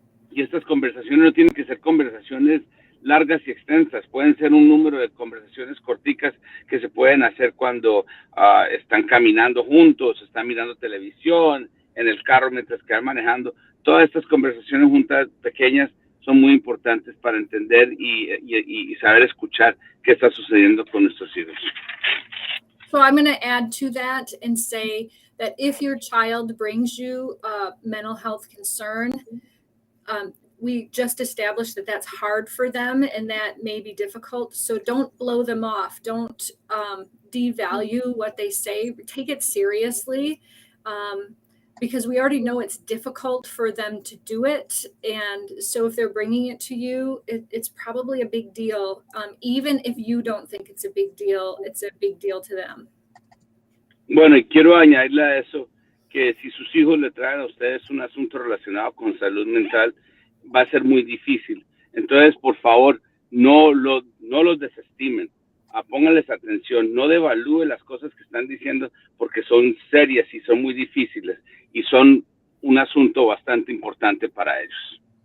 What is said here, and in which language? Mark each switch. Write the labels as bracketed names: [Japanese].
[Spanish] Y estas conversaciones no tienen que ser conversaciones largas y extensas, pueden ser un número de conversaciones corticas que se pueden hacer cuando están caminando juntos, están mirando televisión, en el carro mientras que van manejando. Todas estas conversaciones juntas pequeñas son muy importantes para entender y saber escuchar qué está sucediendo con nuestros hijos. [English] So I'm going to add to that and say that if your child brings you a mental health concern, we just established that that's hard for them and that may be difficult. So don't blow them off. Don't devalue what they say. Take it seriously. Because we already know it's difficult for them to do it. And so if they're bringing it to you, it's probably a big deal. Even if you don't think it's a big deal, it's a big deal to them. [Spanish] Bueno, y quiero añadirle a eso que si sus hijos le traen a ustedes un asunto relacionado con salud mental, va a ser muy difícil. Entonces, por favor, no los desestimen. Pónganles atención, no devalúe las cosas que están diciendo porque son serias y son muy difíciles y son un asunto bastante importante para ellos.